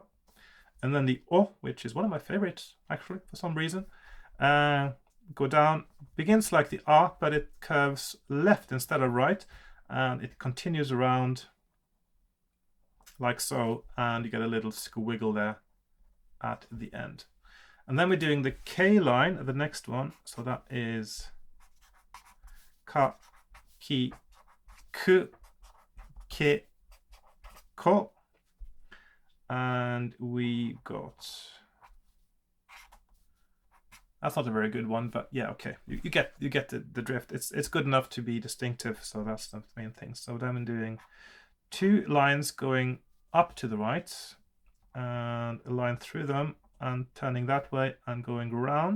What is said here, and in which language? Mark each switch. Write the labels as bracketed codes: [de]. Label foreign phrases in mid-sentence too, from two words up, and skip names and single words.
[en] And then the O, which is one of my favorites actually for some reason, go down, begins like the R, but it curves left instead of right, and it continues around like so, and you get a little squiggle there at the end. And then we're doing the K line, the next one, so that is ka, ki, ku, ke, ko, and we got, that's not a very good one, but yeah, okay, you get the drift. It's good enough to be distinctive, so that's the main thing. So then I'm doing 2 lines going up to the right, and a line through them, and turning that way and going around.